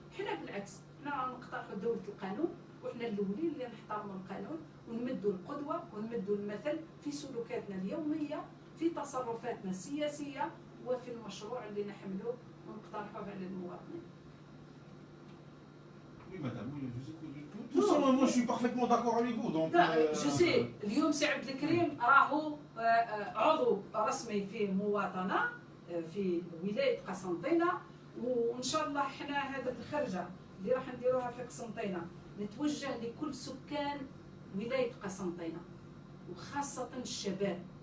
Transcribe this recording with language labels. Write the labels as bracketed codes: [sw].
[ar] حنا بالعكس حنا نقترحوا دوله القانون، وحنا الاولين اللي نحترموا القانون ونمدوا القدوه ونمدوا المثل في سلوكاتنا اليوميه، في تصرفاتنا السياسيه، وفي المشروع اللي نحملوه ونقترحوه على المواطنين. [fr] Oui, madame, oui, je sais que tout ça, moi je suis parfaitement d'accord avec vous. Donc, [ar] جو سي اليوم سي عبد الكريم راهو عضو رسمي في مواطنه في ولايه قسنطينه، وان شاء الله حنا هذا الخرجه اللي راح نديروها في قسنطينه نتوجه لكل سكان ولايه قسنطينه وخاصه الشباب.